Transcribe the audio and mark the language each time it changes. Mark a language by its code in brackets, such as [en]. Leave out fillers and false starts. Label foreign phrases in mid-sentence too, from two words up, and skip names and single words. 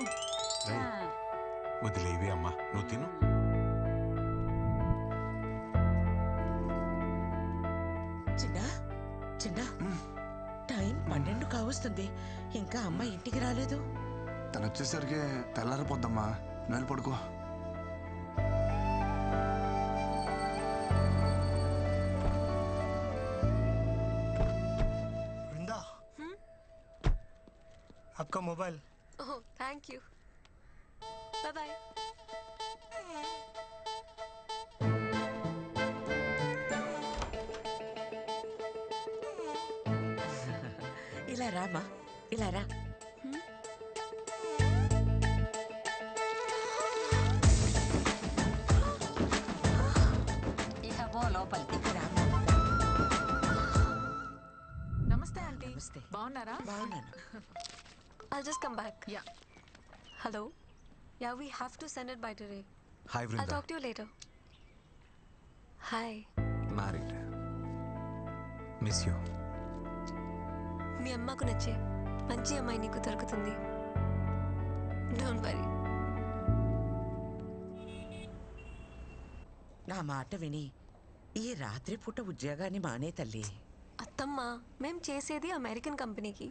[te] వదిలేవి అమ్మా, నువ్వు తిను. చిన్న చిన్న టైం 12 కావస్తుంది, ఇంకా అమ్మ ఇంటికి రాలేదు. తను వచ్చేసరికి తెల్లారిపోద్దమ్మా, నువ్వు పడుకో. [hi] वृंदा, आपका मोबाइल। [en] Oh thank you, bye bye. [te] ఇలా రామా, ఇలా రా. ఇక పో లోపలికి. నమస్తే ఆంటీ. బాగున్నారా? బాగున్నాను. [en] I'll just come back. Yeah. Hello? Yeah, we have to send it by today. Hi, Vrinda. I'll talk to you later. Hi. Married. Miss you. [te] మీ అమ్మకు నచ్చే మంచి అమ్మాయి నీకు దొరుకుతుంది. [en] Don't worry. [te] నా మాట విని ఈ రాత్రిపూట ఉద్యోగాన్ని మానే తల్లి. అత్తమ్మ, మేం చేసేది అమెరికన్ కంపెనీకి.